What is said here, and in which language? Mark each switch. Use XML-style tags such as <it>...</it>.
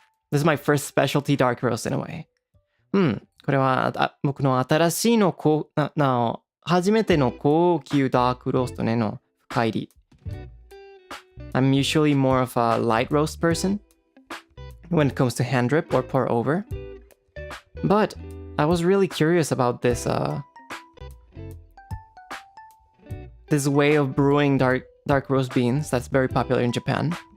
<en>This is my first specialty dark roast in a way.</en> <ja>これは僕の新しい初めての高級ダークローストねの深入り。</ja> <en>I'm usually more of a light roast person when it comes to hand drip or pour over, but I was really curious about this way of brewing dark roast beans that's very popular in Japan.</en>